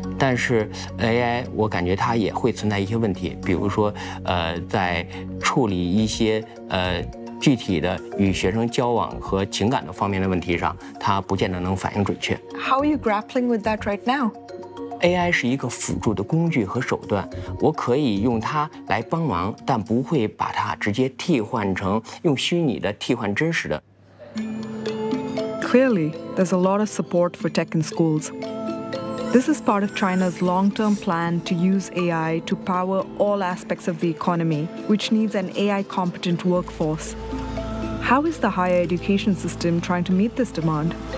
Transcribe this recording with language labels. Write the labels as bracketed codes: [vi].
[zh] 但是 AI 我感觉它也会存在一些问题，比如说在处理一些具体的与学生交往和情感的方面的问题上，它不见得能反应准确。 [en] How are you grappling with that right now? [zh] AI 是一个辅助的工具和手段，我可以用它来帮忙，但不会把它直接替换成用虚拟的替换真实的。 [en] Clearly, there's a lot of support for tech in schools. This is part of China's long-term plan to use AI to power all aspects of the economy, which needs an AI-competent workforce. How is the higher education system trying to meet this demand?